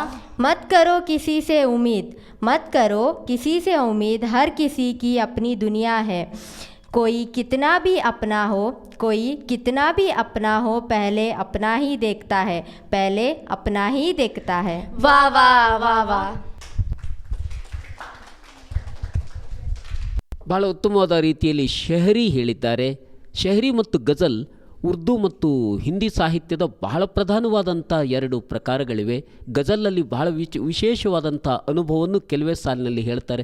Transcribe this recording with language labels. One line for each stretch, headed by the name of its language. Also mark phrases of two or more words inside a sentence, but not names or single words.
Hindi: मत करो किसी से उम्मीद, मत करो किसी से उम्मीद, हर किसी की अपनी दुनिया है, कोई कितना भी अपना हो, कोई कितना भी अपना हो, पहले अपना ही देखता है, पहले अपना ही देखता है. वाह वाह वाह वाह.
Kannada: ಬಹಳ ಉತ್ತಮವಾದ ರೀತಿಯಲ್ಲಿ ಶಹರಿ ಹೇಳಿದ್ದಾರೆ. ಶಹರಿ ಮತ್ತು ಗಜಲ್ ಉರ್ದು ಮತ್ತು ಹಿಂದಿ ಸಾಹಿತ್ಯದ ಬಹಳ ಪ್ರಧಾನವಾದಂಥ 2 ಪ್ರಕಾರಗಳಿವೆ. ಗಜಲಲ್ಲಿ ಬಹಳ ವಿಶೇಷವಾದಂಥ ಅನುಭವವನ್ನು ಕೆಲವೇ ಸಾಲಿನಲ್ಲಿ ಹೇಳ್ತಾರೆ.